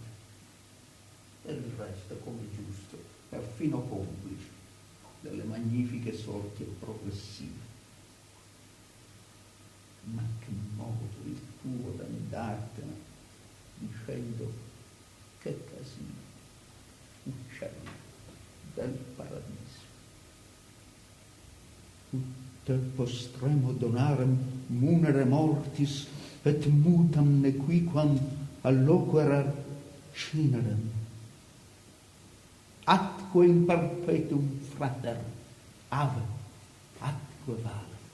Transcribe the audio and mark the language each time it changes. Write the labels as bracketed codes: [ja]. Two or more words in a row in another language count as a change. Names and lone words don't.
[it] E il resto come giusto, perfino complice, delle magnifiche sorti progressive. Ma che modo il tuo d'andartene, dicendo che casino, uccelli del paradiso. [la] Te postremo donarem munere mortis et mutam nequiquam alloquerer cinerem. Atque in perpetuum frater, ave, atque va.